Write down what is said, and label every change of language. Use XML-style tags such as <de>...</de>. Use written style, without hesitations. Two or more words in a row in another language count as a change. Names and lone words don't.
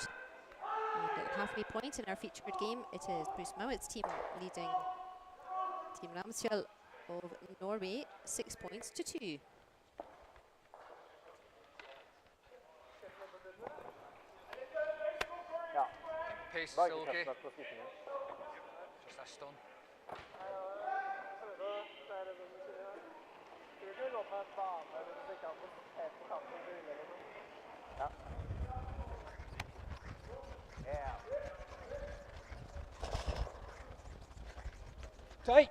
<en>And at the halfway point in our featured game, it is Bruce Mouat's team leading Team Ramsfjell of Norway 6 points to 2.</en> <no>Ja.</no> <en>Pace is</en> <no>Bare</no> <en>still</en> <no>ikke</no> <en>okay.</en> <no>kast på skiftingen.</no> <en>Just that stone.</en> <no>Ja.</no> <en>Yeah. Tight.</en>